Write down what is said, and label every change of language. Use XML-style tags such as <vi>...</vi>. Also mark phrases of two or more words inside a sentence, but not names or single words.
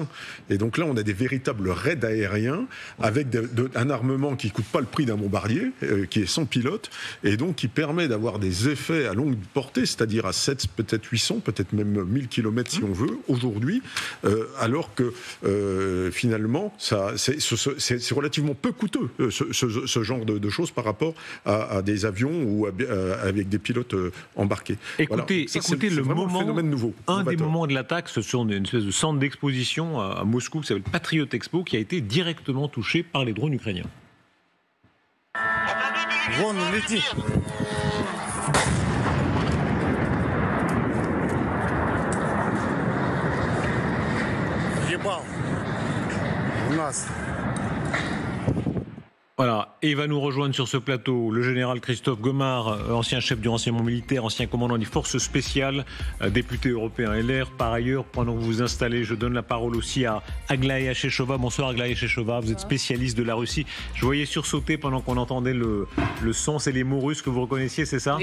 <fr>Et donc là, on a des véritables raids aériens, avec un armement qui ne coûte pas le prix d'un bombardier, qui est sans pilote, et donc qui permet d'avoir des effets à longue portée, c'est-à-dire à 7, peut-être 800, peut-être même 1000 km si on veut, aujourd'hui, alors que finalement, c'est relativement peu coûteux, ce genre de choses par rapport à des avions ou avec des pilotes embarqués. Écoutez, le moment, phénomène nouveau. Un des moments de l'attaque, ce sont une espèce de centre d'exposition à Moscou qui s'appelle Patriot Expo, qui a été directement touché par les drones ukrainiens.</fr> <ru>Вон он летит. Ебал. У нас.</ru> <fr>Voilà, et il va nous rejoindre sur ce plateau le général Christophe Gomard, ancien chef du renseignement militaire, ancien commandant des forces spéciales, député européen LR. Par ailleurs, pendant que vous vous installez, je donne la parole aussi à Aglaé Chechova. Bonsoir Aglaé Chechova, vous êtes spécialiste de la Russie. Je voyais sursauter pendant qu'on entendait le son, c'est les mots russes que vous reconnaissiez, c'est ça?</fr>